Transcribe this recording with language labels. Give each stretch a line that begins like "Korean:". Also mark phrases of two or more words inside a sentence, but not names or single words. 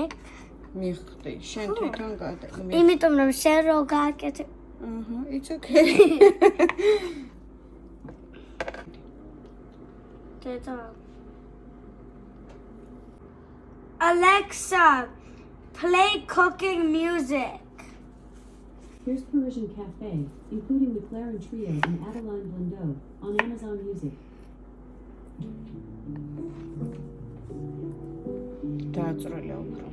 Georgian: მიხდი, შენ თვითონ გადაგმე. იმიტომ რომ შენ რო გააკეთე.
English: It's okay. Alexa, play cooking music. Here's Parisian Cafe, including the Clarin Trio and Adeline Blondeau, on Amazon Music.
Georgian: დააწროლა უფრო.